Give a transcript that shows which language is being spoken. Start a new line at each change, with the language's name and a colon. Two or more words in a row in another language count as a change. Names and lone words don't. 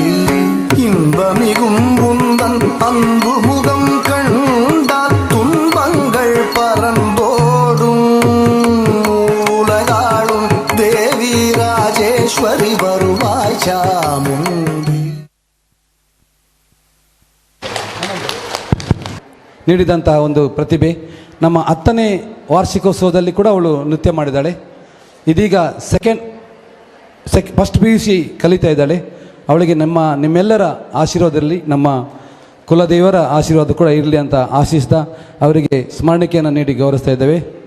Tamil: இன்பமிகும் உந்தன் அன்பு முகம் கண்டால் துன்பங்கள் பரம்போடும் உலகாளும் தேவி ராஜேஸ்வரி வருவாய் சாமுண்டி.
Kannada: ನೀಡಿದಂತಹ ಒಂದು ಪ್ರತಿಭೆ ನಮ್ಮ 10ನೇ ವಾರ್ಷಿಕೋತ್ಸವದಲ್ಲಿ ಕೂಡ ಅವಳು ನೃತ್ಯ ಮಾಡಿದ್ದಾಳೆ. ಇದೀಗ ಫಸ್ಟ್ PUC ಕಲಿತಾ ಇದ್ದಾಳೆ. ಅವಳಿಗೆ ನಿಮ್ಮೆಲ್ಲರ ಆಶೀರ್ವಾದದಲ್ಲಿ ನಮ್ಮ ಕುಲದೇವರ ಆಶೀರ್ವಾದ ಕೂಡ ಇರಲಿ ಅಂತ ಆಶಿಸ್ತಾ ಅವರಿಗೆ ಸ್ಮರಣಿಕೆಯನ್ನು ನೀಡಿ ಗೌರವಿಸ್ತಾ ಇದ್ದೇವೆ.